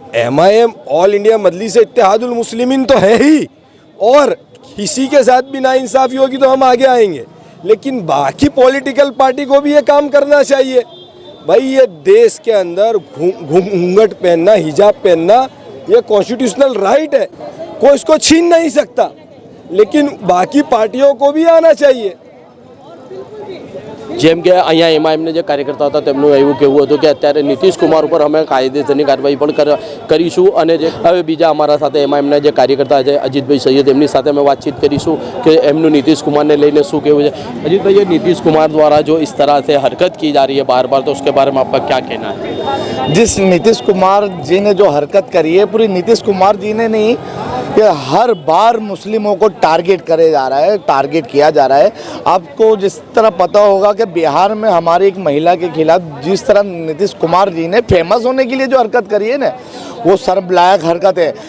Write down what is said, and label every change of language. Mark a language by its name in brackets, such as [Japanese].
[Hindi] MIM all India मजलिस इत्तेहादुल मुस्लिमीन तो है ही, और किसी के साथ भी नाइंसाफ़ी होगी तो हम आगे आएंगे, लेकिन बाकी पॉलिटिकल पार्टी को भी ये काम करना चाहिए। भाई, ये देश के अंदर घूंघट पहनना, हिजाब पहनना, ये कॉन्स्टिट्यूशनल राइट है, कोई इसको छीन नहीं सकता, लेकिन बाकी पार्टियों को भी आना चाहिए। [Gujarati] જેમ કે અહીંયા MIMના જે કાર્યકર્તા હતા તેમનું એવું કહેવું હતું કે અત્યારે નીતિશ કુમાર ઉપર અમે કાયદેસરની કાર્યવાહી પણ કરીશું અને જે હવે બીજા અમારા સાથે MIMના જે કાર્યકર્તા છે અજીતભાઈ સૈયદ, એમની સાથે અમે વાતચીત કરીશું કે એમનું નીતિશ કુમારને લઈને શું કહેવું છે। [Hindi] અજીતભાઈ, ये नीतीश कुमार द्वारा जो इस तरह से हरकत की जा रही है बार बार, तो उसके बारे में आपका क्या कहना है? जिस नीतीश कुमार जी ने जो हरकत करी है, पूरी नीतीश कुमार जी ने नहीं, ये हर बार मुस्लिमों को टारगेट करे जा रहा है, टारगेट किया जा रहा है। आपको जिस तरह पता होगा कि बिहार में हमारी एक महिला के खिलाफ जिस तरह नीतीश कुमार जी ने फेमस होने के लिए जो हरकत करी है ना, वो शर्मनाक हरकत है।